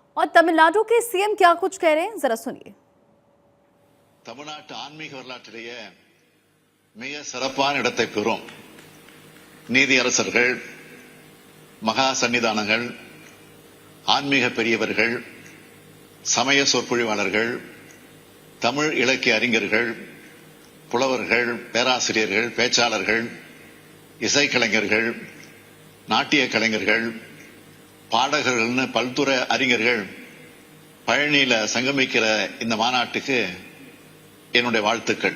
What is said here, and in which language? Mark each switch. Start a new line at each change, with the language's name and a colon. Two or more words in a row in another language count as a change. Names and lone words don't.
Hindi: और तमिलनाडु के सीएम क्या कुछ कह रहे हैं, जरा सुनिए।
Tamil: தமிழ்நாட்டு ஆன்மீக வரலாற்றிலேயே மிக சிறப்பான இடத்தை பெறும் நீதியரசர்கள், மகா சன்னிதானங்கள், ஆன்மீக பெரியவர்கள், சமய சொற்பொழிவாளர்கள், தமிழ் இலக்கிய அறிஞர்கள், புலவர்கள், பேராசிரியர்கள், பேச்சாளர்கள், இசைக்கலைஞர்கள், நாட்டிய கலைஞர்கள், பாடகர்கள்னு பல்துறை அறிஞர்கள் பழனியில சங்கமிக்கிற இந்த மாநாட்டுக்கு என்னுடைய வாழ்த்துக்கள்.